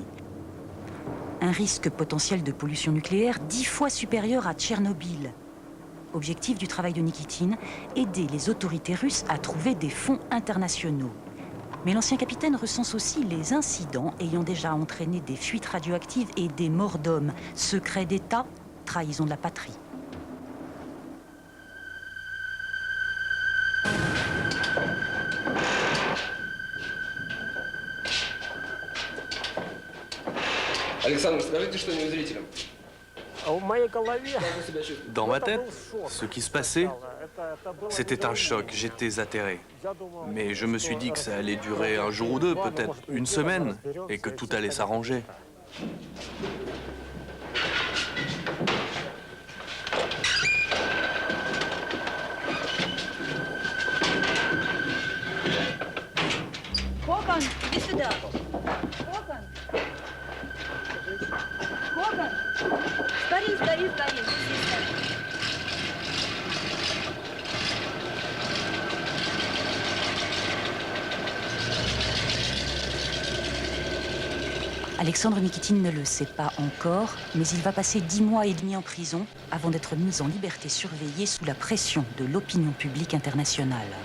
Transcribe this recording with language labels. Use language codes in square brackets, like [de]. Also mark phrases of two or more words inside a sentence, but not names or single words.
[fr] Un risque potentiel de pollution nucléaire 10 fois supérieur à Tchernobyl. Objectif du travail de Nikitine, aider les autorités russes à trouver des fonds internationaux. Mais l'ancien capitaine recense aussi les incidents ayant déjà entraîné des fuites radioactives et des morts d'hommes. Secret d'État, trahison de la patrie. [ru] Александр, скажите что-нибудь зрителям. [fr] Dans ma tête, ce qui se passait, c'était un choc, j'étais atterré. Mais je me suis dit que ça allait durer un jour ou deux, peut-être une semaine, et que tout allait s'arranger. [ru] Kokon, иди сюда. Kokon. Kokon. Скорей, скорей, скорей. [fr] Alexandre Nikitine ne le sait pas encore, mais il va passer 10 mois et demi en prison avant d'être mis en liberté surveillée sous la pression de l'opinion publique internationale.